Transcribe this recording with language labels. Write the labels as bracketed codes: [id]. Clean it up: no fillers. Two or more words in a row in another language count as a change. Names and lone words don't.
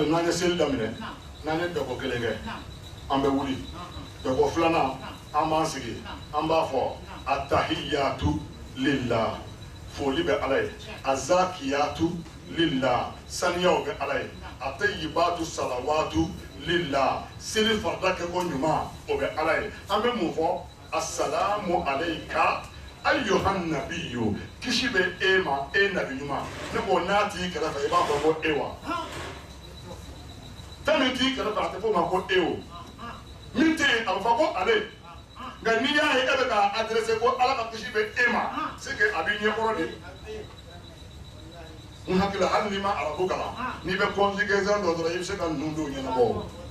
[bm] n'an ye seli daminɛ n'an ye dɔgɔ kelen kɛ an bɛ wuli dɔgɔ filanan an b'an sigi an b'a fɔ [ar] التحيات لله [bm] foli bɛ ala ye [ar] الزاكيات لله [bm] saniyaw bɛ ala ye [ar] الطيبات الصلوات لله [bm] seli farida kɛ ko ɲuman o bɛ ala ye an bɛ mun fɔ [ar] السلام عليك أيها النبي [bm] kisi bɛ e ma e nabi ɲuman ne ko n'a t'i kɛrɛfɛ i b'a fɔ ko e wa fɛn min t'i kɛrɛfɛ a tɛ fɔ o ma ko e o min tɛ yen a bɛ fɔ ko ale nka n'i y'a ye e bɛ k'a adressé ko ala ka kisi bɛ e ma [fr] c'est que [bm] a b'i ɲɛkɔrɔ de n hakili la hali n'i ma arabu kalan n'i bɛ conjugaison dɔ dɔrɔn i bɛ se ka ninnu dɔw ɲɛnabɔ